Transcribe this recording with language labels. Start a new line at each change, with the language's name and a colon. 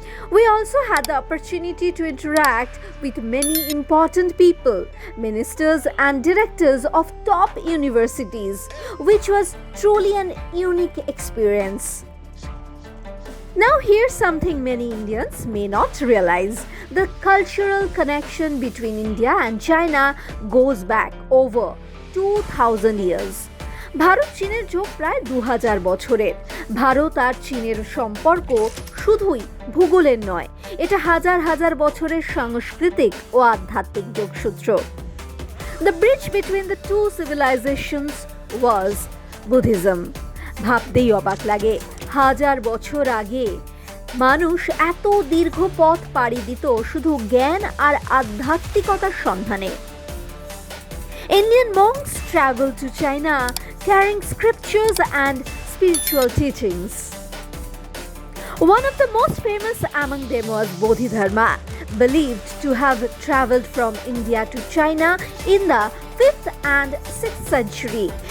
English: We also had the opportunity to interact with many important people, ministers and directors of top universities, which was truly an unique experience. Now here's something many Indians may not realize. The cultural connection between India and China goes back over 2000 years.
Bangla: Bharat চীনের যোগ প্রায় 2000 বছরের। ভারত আর চীনের সম্পর্ক শুধুই ভূগোলের নয়, এটা হাজার হাজার বছরের সাংস্কৃতিক ও আধ্যাত্মিক যোগসূত্র।
English: The bridge between the two civilizations was Buddhism.
Bangla: ভাবতেই অবাক লাগে, হাজার বছর আগে মানুষ এত দীর্ঘ পথ পাড়ি দিত শুধু জ্ঞান আর আধ্যাত্মিকতার সন্ধানে।
English: Indian monks traveled to China carrying scriptures and spiritual teachings. One of the most famous among them was Bodhidharma, believed to have traveled from India to China in the 5th and 6th century.